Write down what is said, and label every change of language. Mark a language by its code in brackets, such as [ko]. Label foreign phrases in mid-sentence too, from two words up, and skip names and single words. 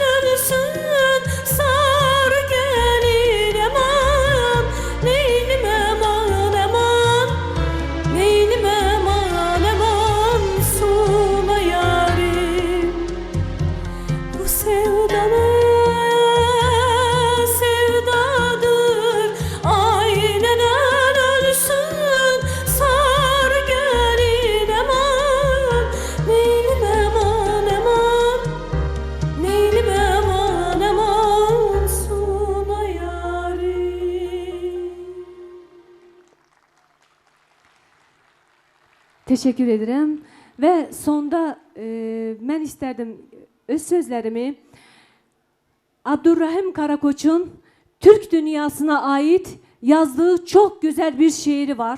[az] ölsün, sar gəlin əman, neynim əman, əman, neynim əman, əman, sula yarim. Bu sevdanı sevdadır, aynənən ölsün, sar gelin eman, neylim eman, eman, neylim eman, eman, sula yarim. [tr] Teşekkür ederim. Ve sonda ben isterdim öz sözlerimi Abdurrahim Karakoç'un Türk dünyasına ait yazdığı çok güzel bir şiiri var.